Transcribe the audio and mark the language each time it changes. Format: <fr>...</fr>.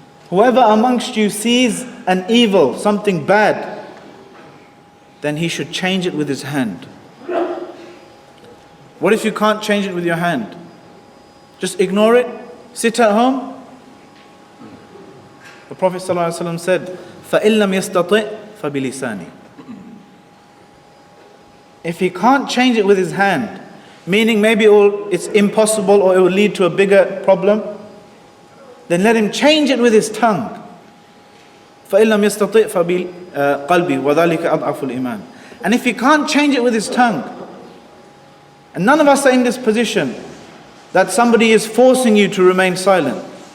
<en>Whoever amongst you sees an evil, something bad, then he should change it with his hand. What if you can't change it with your hand? Just ignore it, sit at home? The Prophet ﷺ said,</en> <ar>فَإِن لَمْ يَسْتَطِعْ فَبِلِسَانِهِ.</ar> <en>If he can't change it with his hand, meaning maybe it's impossible or it will lead to a bigger problem, then let him change it with his tongue.</en> <ar>فَإِن لَمْ يَسْتَطِعْ فَبِالْقَلْبِ وَذَلِكَ أَضْعَفُ الْإِيمَانِ.</ar> <en>And if he can't change it with his tongue, and none of us are in this position that somebody is forcing you to remain silent.</en>